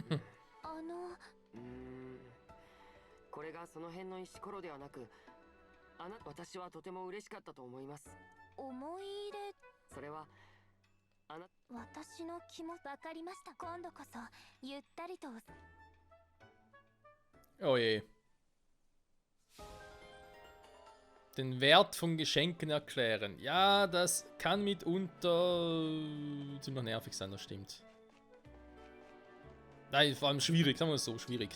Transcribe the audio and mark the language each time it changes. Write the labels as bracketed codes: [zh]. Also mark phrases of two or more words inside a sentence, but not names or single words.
[ja] これがその辺の石ころではなく、私はとても嬉しかったと思います。思い入れ。それは私の気も分かりました。今度こそゆったりと。 [de] Oh je. Den Wert von Geschenken erklären. Ja, das kann mitunter ziemlich nervig sein, das stimmt. Nein, vor allem schwierig, sagen wir es so, schwierig.